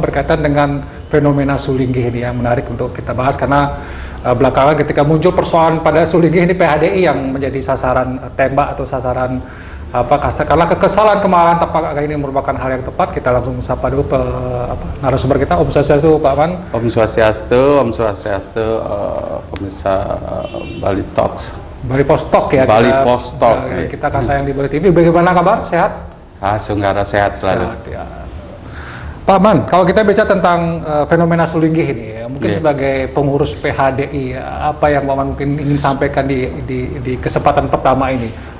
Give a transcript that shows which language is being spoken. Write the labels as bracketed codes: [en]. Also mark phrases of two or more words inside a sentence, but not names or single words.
[id] Berkaitan dengan fenomena Sulinggih ini yang menarik untuk kita bahas karena belakangan ketika muncul persoalan pada Sulinggih ini PHDI yang menjadi sasaran tembak atau sasaran karena kekesalan kemarahan tapak ini merupakan hal yang tepat. Kita langsung sapa dulu narasumber kita. [sa] Om Swastiastu [id] Pak Man. [sa] Om Swastiastu, [id] pemirsa Bali Talks. Bali Post Talk ya. Bali Post Talk. Kita kan tayang di Bali TV. Bagaimana kabar? Sehat? Sunggara sehat selalu. Sehat, ya. Pak Man, kalau kita bicara tentang fenomena Sulinggih ini, ya, mungkin sebagai pengurus PHDI, apa yang Pak Man mungkin ingin sampaikan di kesempatan pertama ini?